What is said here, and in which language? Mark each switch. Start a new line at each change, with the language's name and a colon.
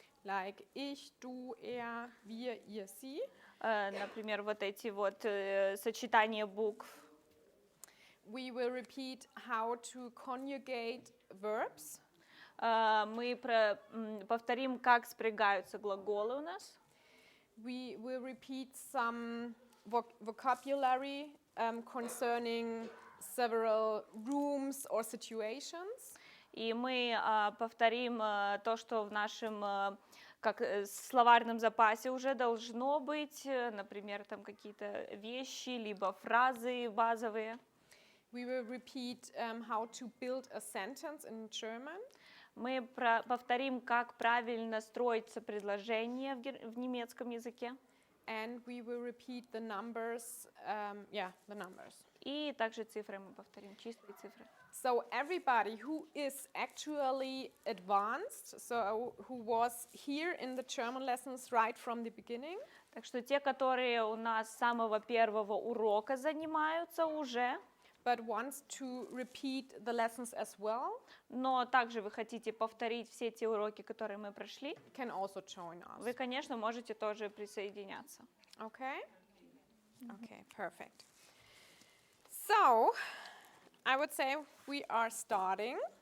German: Like ich, du, er, wir, ihr, sie.
Russian: Например, вот эти вот сочетания букв.
English: We will repeat how to conjugate verbs.
Russian: Мы повторим, как спрягаются глаголы у нас.
English: We will repeat some vocabulary concerning several rooms or situations.
Russian: И мы повторим то, что в нашем словарном запасе уже должно быть, например, там какие-то вещи, либо фразы базовые.
English: We will repeat how to build a sentence in German.
Russian: Мы повторим, как правильно строится предложение в немецком языке.
English: And we will repeat the numbers, the numbers.
Russian: И также цифры мы повторим, чистые цифры.
English: So everybody who is actually advanced, so who was here in the German lessons right from the beginning,
Russian: Так что те, которые у нас с самого первого урока занимаются уже,
English: but wants to repeat the lessons as well,
Russian: но также вы хотите повторить все те уроки, которые мы прошли,
English: can also join us.
Russian: вы, конечно, можете тоже присоединяться.
English: Okay? Okay, perfect. So, I would say we are starting.